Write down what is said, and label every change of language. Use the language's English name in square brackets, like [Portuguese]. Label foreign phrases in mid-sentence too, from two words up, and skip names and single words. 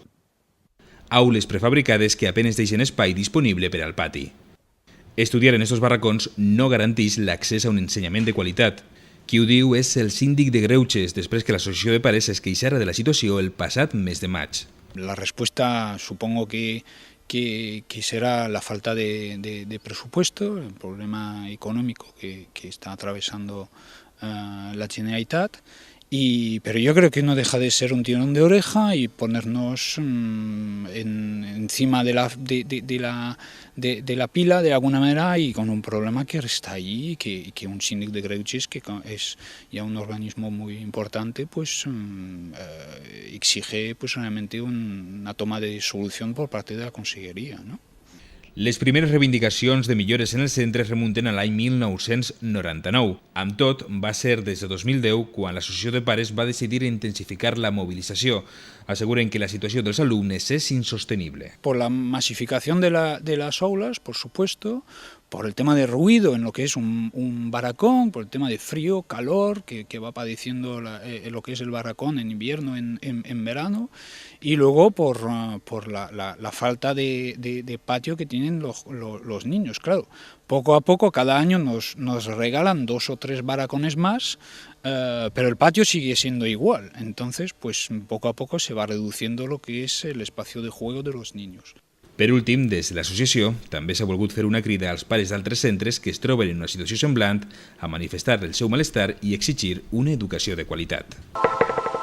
[Catalan] Aules prefabricades que apenes deixen espai disponible per al pati. Estudiar en estos barracons no garanteix l'accés a un ensenyament de qualitat. Qui ho diu és el síndic de Greuges, després que l'Associació de Pares es queixara de la situació el passat mes de maig. [Spanish] La respuesta supongo que será la falta de presupuesto, el problema económico que está atravesando la Generalitat, pero yo creo que no deja de ser un tirón de oreja y ponernos encima de la pila de alguna manera, y con un problema que está ahí, que un síndic de Greuges, que es ya un organismo muy importante, pues exige pues realmente una toma de solución por parte de la Conselleria, ¿no? [Catalan] Les primeres reivindicacions de millores en els centres remunten a l'any 1999. Amb tot, va ser des de 2010 quan l'Associació de Pares va decidir intensificar la movilizació. Aseguren que la situació dels alumnes és insostenible. [Spanish] Por la masificación de las aulas, por supuesto, por el tema de ruido en lo que es un barracón, por el tema de frío, calor que va padeciendo lo que es el barracón en invierno, en verano, y luego por la falta de patio que tienen los niños. Claro, poco a poco, cada año nos regalan 2 o 3 barracones más, pero el patio sigue siendo igual. Entonces, pues poco a poco se va reduciendo lo que es el espacio de juego de los niños. [Catalan] Per últim, des de l'associació, també s'ha volgut fer una crida als pares d'altres centres que es troben en una situació semblant a manifestar el seu malestar i exigir una educació de qualitat.